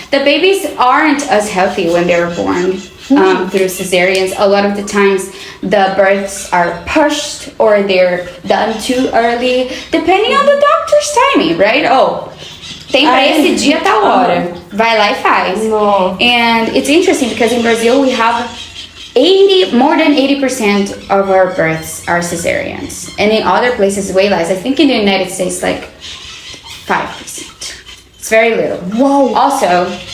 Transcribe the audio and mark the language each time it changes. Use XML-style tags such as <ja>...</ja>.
<en>The babies aren't as healthy when they're born through cesareans. A lot of the times the births are pushed or they're done too early, depending on the doctor's timing, right?</en> <pt>Oh, tem pra esse dia tal hora. Vai lá e faz.</pt> <en>No. And it's interesting because in Brazil we have more than 80% of our births are cesareans. And in other places way less. I think in the United States like 5%. It's very little. Wow. Also,</en>